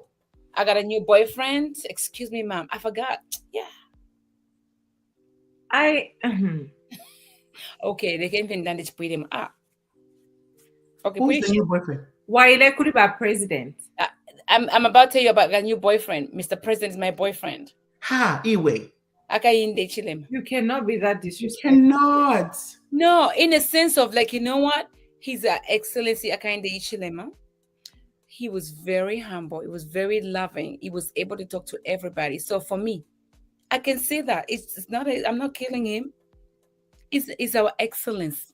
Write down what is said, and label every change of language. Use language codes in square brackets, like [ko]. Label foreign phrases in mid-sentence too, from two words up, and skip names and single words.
[en] I got a new boyfriend. Excuse me, ma'am. I forgot. Yeah. Okay, they can't even done put him up. Okay, Who's the new boyfriend? Why they could be a president? I'm about to tell you about a new boyfriend. Mr. President is my boyfriend. Ha, Iwe. Akayinde chilem. You cannot be that You disrespectful. cannot. No, in a sense of like, you know what? He's an excellency Akayinde chilema. He was very humble. He was very loving. He was able to talk to everybody. So for me, I can say that it's not. I'm not killing him. It's our excellence.